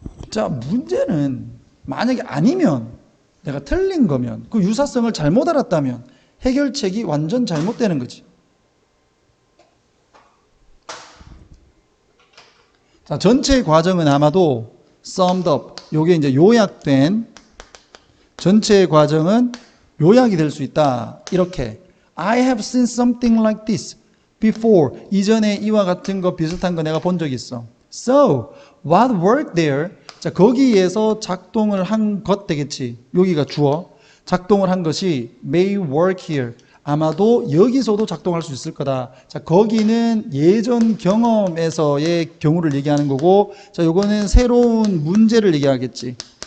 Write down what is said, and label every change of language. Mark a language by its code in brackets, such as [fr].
[ko] 자, 문제는 만약에 아니면 내가 틀린 거면 그 유사성을 잘못 알았다면 해결책이 완전 잘못되는 거지. 자, 전체 과정은 아마도 [en] summed up. [ko] 요게 이제 요약된 전체 과정은 요약이 될 수 있다. 이렇게 [en] I have seen something like this before. [ko] 이전에 이와 같은 거 비슷한 거 내가 본 적 있어. [en] So, what worked there? [ko] 자, 거기에서 작동을 한 것 되겠지. 여기가 주어. 작동을 한 것이 [en] may work here. [ko] 아마도 여기서도 작동할 수 있을 거다. 자, 거기는 예전 경험에서의 경우를 얘기하는 거고, 자, 요거는 새로운 문제를 얘기하겠지.